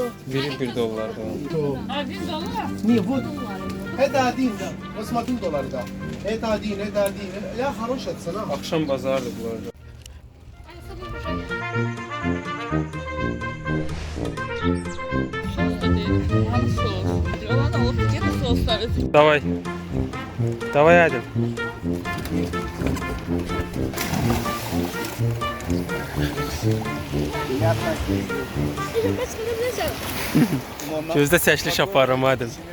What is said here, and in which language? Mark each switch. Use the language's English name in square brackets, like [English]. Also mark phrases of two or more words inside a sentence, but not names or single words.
[Azerbaijani] Biri $1 da. [Russian] Не, вот. Это один, да. Вот смотри, $1, да. Это один, это один. Я хорошая цена. [Azerbaijani] Axşam bazardır bunlar. [Russian] Давай. Давай, Adil. [Azerbaijani] Gözdə çəkiliş aparıram, Adil.